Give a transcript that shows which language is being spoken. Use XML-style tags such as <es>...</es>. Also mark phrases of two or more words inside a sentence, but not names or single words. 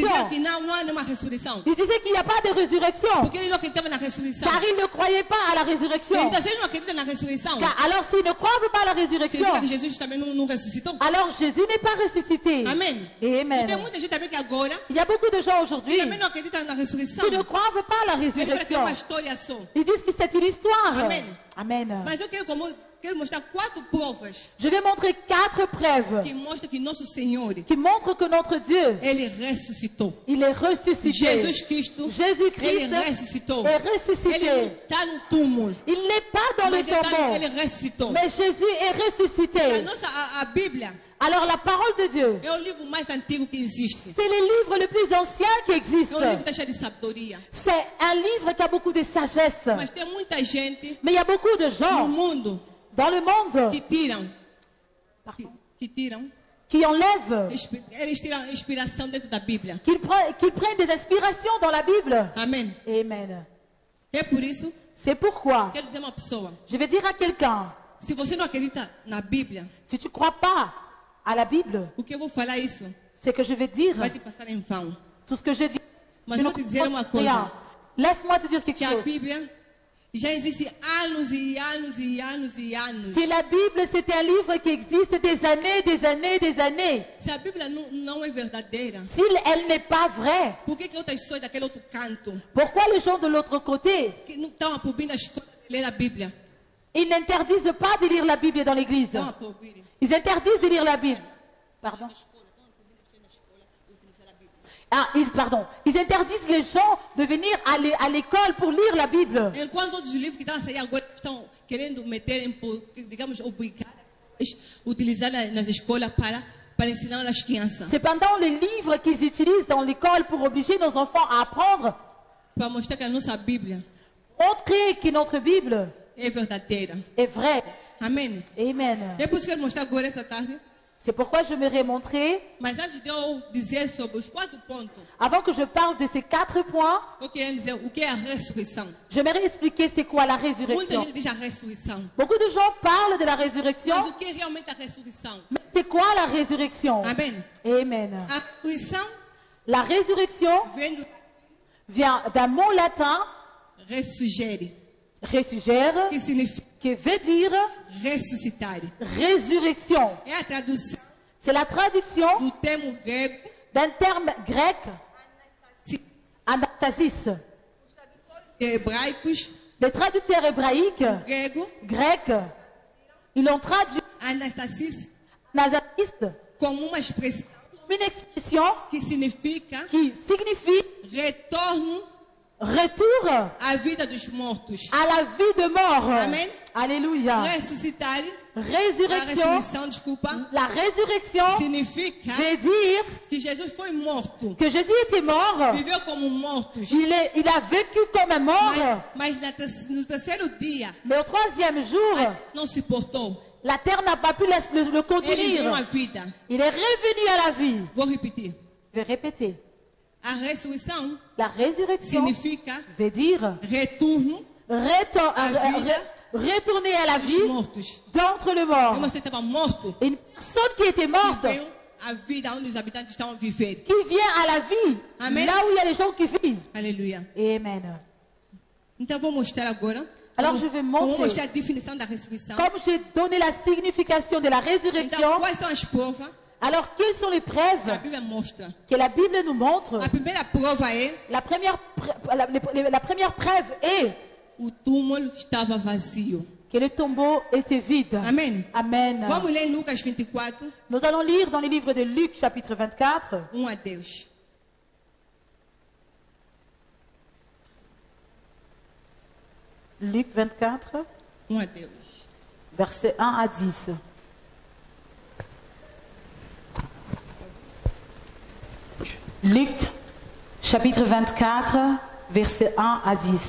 <pt>Dizia que não há nenhuma ressurreição,</pt> <fr>Ils disaient qu'il n'y a pas de résurrection,</fr> <pt>porque eles não acreditavam na ressurreição.</pt> <fr>car ils ne croyaient pas à la résurrection.</fr> <pt>Então, se eles não acreditam na ressurreição,</pt> <fr>Car alors s'ils ne croient pas à la résurrection,</fr> <pt>significa que Jesus também não ressuscitou.</pt> <fr>alors Jésus n'est pas ressuscité.</fr> <pt>Amém.</pt> <fr>Et</fr> <pt>E</pt> <fr>Amen.</fr> <pt>tem muita gente também que agora</pt> <fr>Il y a beaucoup de gens aujourd'hui</fr> <pt>também não acreditam na ressurreição.</pt> <fr>qui ne croient pas à la</fr> <pt>Eles falam que é</pt> <fr>résurrection.</fr> <pt>uma história só.</pt> <fr>Ils disent que c'est une histoire.</fr> <pt>Amen.</pt> <fr>Amen.</fr> <pt>Mas eu quero mostrar 4 provas</pt> <fr>Je vais montrer 4 preuves</fr> <pt>que mostram que nosso Senhor,</pt> <fr>qui montrent que notre Dieu,</fr> <pt>Ele ressuscitou.</pt> <fr>il est ressuscité.</fr> <pt>Jesus Cristo,</pt> <fr>Jésus-Christ</fr> <pt>Ele ressuscitou.</pt> <fr>est</fr> <pt>Ele não</pt> <fr>ressuscité.</fr> <pt>está no túmulo,</pt> <fr>Il n'est pas dans le</fr> <pt>mas</pt> <fr>tombeau,</fr> <pt>ele ressuscitou.</pt> <fr>mais Jésus est ressuscité.</fr> <pt>A Bíblia</pt> <fr>Alors la parole de Dieu,</fr> <pt>é o livro mais antigo que existe.</pt> <fr>c'est le livre le plus ancien qui existe.</fr> <pt>É um livro que está cheio de sabedoria.</pt> <fr>C'est un livre qui a beaucoup de sagesse.</fr> <pt>Mas tem muita gente</pt> <fr>Mais il y a beaucoup de</fr> <pt>no</pt> <fr>gens</fr> <pt>mundo</pt> <fr>dans le monde</fr> <pt>que tiram,</pt> <fr>qui enlèvent,</fr> <pt>eles tiram inspiração dentro da Bíblia.</pt> <fr>qui prennent des inspirations dans la Bible.</fr> <pt>Amém.</pt> <fr>Amen.</fr> <pt>É por isso,</pt> <fr>C'est pourquoi</fr> <pt>quero dizer uma pessoa,</pt> <fr>je vais dire à quelqu'un,</fr> <pt>se você não acredita na Bíblia,</pt> <fr>si tu ne crois pas à la Bible,</fr> <pt>o que eu vou falar isso</pt> <fr>c'est que je vais dire</fr> <pt>vai te passar em vão.</pt> <fr>tout ce que je dis.</fr> <pt>Mas</pt> <fr>Tu</fr> <pt>vou</pt> <fr>ne</fr> <pt>te dizer uma</pt> <fr>comprends rien.</fr> <pt>coisa,</pt> <fr>Laisse-moi te dire quelque</fr> <pt>que a</pt> <fr>chose.</fr> <pt>Bíblia já existe anos e anos e anos e anos.</pt> <fr>Que la Bible, c'est un livre qui existe des années, des années, des années.</fr> <pt>Se a Bíblia não é verdadeira,</pt> <fr>Si elle n'est pas vraie,</fr> <pt>por que outras pessoas daquele outro canto</pt> <fr>pourquoi les gens de l'autre côté,</fr> <pt>que não estão a proibir a escola de ler a Bíblia?</pt> <fr>ils n'interdisent pas de lire la Bible dans l'église?</fr> <pt>Estão a proibir.</pt> <fr>Ils interdisent de lire la Bible. Pardon? Ils interdisent les gens de venir à l'école pour lire la Bible.</fr> <pt>Enquanto outros livros que estão a sair agora estão querendo meter, digamos, obrigar a utilizar nas escolas para ensinar as crianças.</pt> <fr>Cependant, les livres qu'ils utilisent dans l'école pour obliger nos enfants à apprendre,</fr> <pt>Para mostrar que a nossa Bíblia</pt> <fr>montrer que notre Bible</fr> <pt>é verdadeira.</pt> <fr>est vraie.</fr> <pt>Amém.</pt> <fr>Amen.</fr> <pt>É por isso que eu quero mostrar agora essa tarde.</pt> <fr>C'est pourquoi je me montrer,</fr> <pt>Mas antes de eu dizer sobre os 4 pontos,</pt> <fr>avant que je parle de ces 4 points,</fr> <pt>eu queria dizer o que é a ressurreição.</pt> <fr>j'aimerais expliquer c'est quoi la</fr> <pt>Muita</pt> <fr>résurrection.</fr> <pt>gente diz a ressurreição.</pt> <fr>Beaucoup de gens parlent de la résurrection,</fr> <pt>Mas o que é realmente a ressurreição?</pt> <fr>mais c'est quoi la résurrection?</fr> <pt>Amém.</pt> <fr>Amen.</fr> <pt>A ressurreição</pt> <fr>La résurrection</fr> <pt>vem do</pt> <fr>vient d'un mot latin,</fr> <pt>ressurgere,</pt> <fr>ressurgere,</fr> <pt>que significa</pt> <fr>qui veut dire</fr> <pt>ressuscitar.</pt> <fr>résurrection.</fr> <pt>É a tradução</pt> <fr>C'est la traduction</fr> <pt>do termo grego</pt> <fr>d'un terme grec, anastasis.</fr> <pt>hebraicos,</pt> <fr>Les traducteurs hébraïques,</fr> <pt>grego,</pt> <fr>grecs, ils l'ont traduit</fr> <pt>anastasis,</pt> <fr>anastasis</fr> <pt>como uma expressão</pt> <fr>une expression</fr> <pt>que significa</pt> <fr>qui signifie</fr> <pt>retorno</pt> <fr>retour</fr> <pt>à vida dos mortos.</pt> <fr>à la vie de mort.</fr> <pt>Amen.</pt> <fr>Alléluia.</fr> <pt>Ressuscitar, a</pt> <fr>Résurrection,</fr> <pt>ressurreição, desculpa,</pt> <fr>la résurrection</fr> <pt>significa</pt> <fr>veut dire</fr> <pt>que Jesus foi morto,</pt> <fr>que Jésus était mort.</fr> <pt>viveu como mortos,</pt> <fr>Il a vécu comme un mort,</fr> <pt>mas no terceiro dia</pt> <fr>mais au 3e jour,</fr> <pt>não se portou.</pt> <fr>la terre n'a pas pu le</fr> <pt>Ele veio à</pt> <fr>contenir.</fr> <pt>vida.</pt> <fr>Il est revenu à la vie.</fr> <pt>Vou repetir.</pt> <fr>Je vais répéter.</fr> <pt>A ressurreição</pt> <fr>La résurrection</fr> <pt>significa</pt> <fr>veut dire</fr> <pt>retorno</pt> <fr>retourner à la</fr> <pt>dos</pt> <fr>vie</fr> <pt>mortos.</pt> <fr>d'entre le mort.</fr> <pt>Como você estava morto,</pt> <fr>Une personne qui était morte,</fr> <pt>veio à vida onde os habitantes estão a viver.</pt> <fr>qui vient à la vie,</fr> <pt>Amen.</pt> <fr>là où il y a les gens qui vivent.</fr> <pt>Aleluia.</pt> <fr>Amen.</fr> <pt>Então vou mostrar agora.</pt> <fr>Alors, je vais montrer.</fr> <pt>Vou mostrar a definição da ressurreição.</pt> <fr>Comme j'ai donné la signification de la résurrection,</fr> <pt>Então, quais são as provas?</pt> <fr>alors quelles sont les</fr> <pt>A</pt> <fr>preuves</fr> <pt>Bíblia mostra.</pt> <fr>que la Bible nous montre?</fr> <pt>A primeira prova é</pt> <fr>La première preuve est</fr> <pt>o túmulo estava vazio.</pt> <fr>que le tombeau était vide.</fr> <pt>Amém.</pt> <fr>Amen.</fr> <pt>Vamos ler Lucas 24,</pt> <fr>Nous allons lire dans les livres de Luc, chapitre 24.</fr> <pt>a Deus.</pt> <fr>Luc 24,</fr> <pt>A Deus.</pt> <fr>versets 1 à 10. Luc, chapitre 24, versets 1 à 10.</fr>